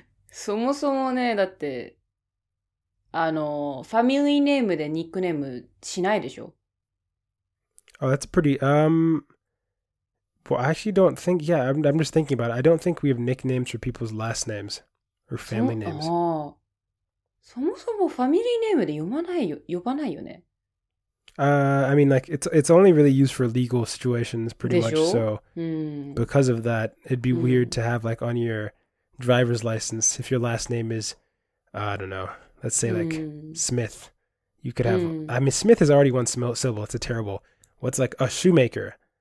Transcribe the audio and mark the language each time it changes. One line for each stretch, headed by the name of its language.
Japanese: そもそもね、だって、ファミリーネームでニックネームしないでしょ？
English: Oh, that's pretty, well, I actually don't think, yeah, I'm just thinking about it. I don't think we have nicknames for people's last names or family names.
Japanese: そもそもファミリーネームで呼ばないよね。
English: I mean, like, it's only really used for legal situations pretty much, so because of that, it'd be weird to have, like, on your driver's license, if your last name is, I don't know, let's say, like, Smith. You could have, I mean, Smith is already one syllable. It's a terrible, what's like a shoemaker?